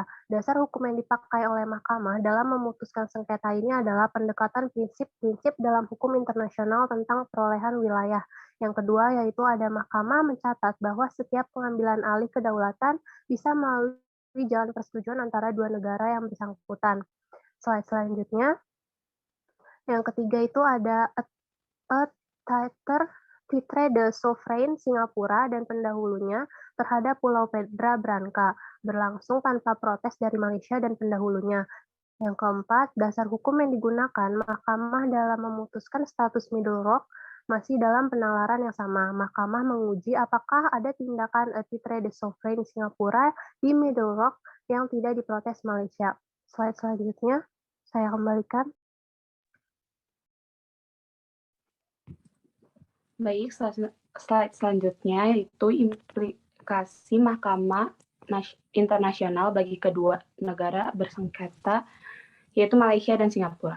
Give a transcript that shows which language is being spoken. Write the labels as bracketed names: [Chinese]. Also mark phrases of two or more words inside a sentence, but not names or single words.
[Indonesian] Dasar hukum yang dipakai oleh Mahkamah dalam memutuskan sengketa ini adalah pendekatan prinsip-prinsip dalam hukum internasional tentang perolehan wilayah. Yang kedua yaitu ada Mahkamah mencatat bahwa setiap pengambilan alih kedaulatan bisa melalui jalan persetujuan antara dua negara yang bersangkutan. Slide selanjutnya. Yang ketiga itu ada [French] a titre de souverain [Indonesian] Singapura dan pendahulunya terhadap Pulau Pedra Branca berlangsung tanpa protes dari Malaysia dan pendahulunya. Yang keempat, dasar hukum yang digunakan Mahkamah dalam memutuskan status Middle Rock masih dalam penalaran yang sama. Mahkamah menguji apakah ada tindakan [French] a titre de souverain [Indonesian] Singapura di Middle Rock yang tidak diprotes Malaysia. Slide selanjutnya, saya kembalikan. Baik, slide selanjutnya yaitu implikasi Mahkamah Internasional bagi kedua negara bersengketa, yaitu Malaysia dan Singapura.